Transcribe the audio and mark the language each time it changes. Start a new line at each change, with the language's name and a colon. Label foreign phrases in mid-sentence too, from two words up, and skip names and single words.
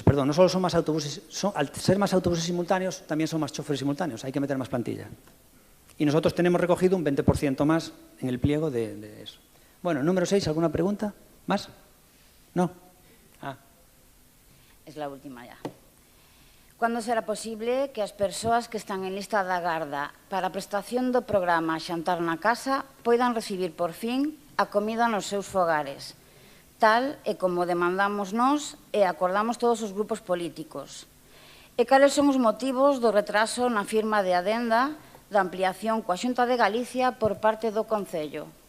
Spanish: Perdón, no solo son más autobuses, al ser más autobuses simultáneos, también son más choferes simultáneos. Hay que meter más plantilla. Y nosotros tenemos recogido un 20% más en el pliego de eso. Bueno, número 6, ¿alguna pregunta? ¿Más? ¿No? Es la última ya.
Galician: ¿Cuándo será posible que as persoas que están en lista de agarda para a prestación do programa Xantar na Casa poidan recibir por fin a comida nos seus fogares? Tal e como demandamos nós e acordamos todos os grupos políticos. E cales son os motivos do retraso na firma de adenda da ampliación coa Xunta de Galicia por parte do Concello?